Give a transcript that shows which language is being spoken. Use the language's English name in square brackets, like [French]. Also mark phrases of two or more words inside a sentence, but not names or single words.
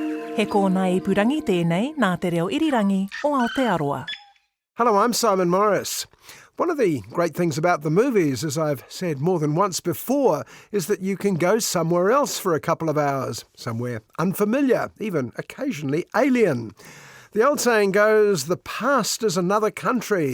[Māori] He kōna ipurangi tēnei nā te reo irirangi o Aotearoa. [English] Hello, I'm Simon Morris. One of the great things about the movies, as I've said more than once before, is that you can go somewhere else for a couple of hours, somewhere unfamiliar, even occasionally alien. The old saying goes, the past is another country.